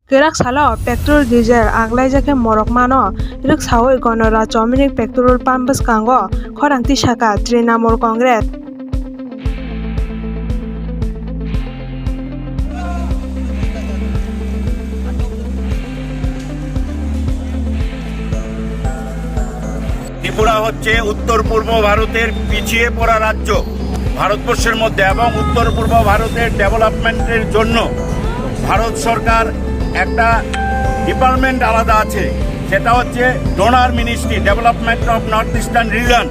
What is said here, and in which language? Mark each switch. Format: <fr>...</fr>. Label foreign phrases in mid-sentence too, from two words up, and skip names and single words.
<trp>Gerak salo</trp> <en>petrol diesel</en> <trp>anglai jake morok mano irik sawoi gonora chomini</trp> <en>petrol pump</en> <trp>bwskango khorang tisaka Trinamool Congress</trp> <bn>ত্রিপুরা হচ্ছে উত্তর পূর্ব ভারতের পিছিয়ে পড়া রাজ্য। ভারতবর্ষের মধ্যে এবং উত্তর পূর্ব ভারতের ডেভেলপমেন্টের জন্য ভারত সরকার একটা ডিপার্টমেন্ট আলাদা আছে, সেটা হচ্ছে</bn> <en>DoNER Ministry, Development of North Eastern Region.</en>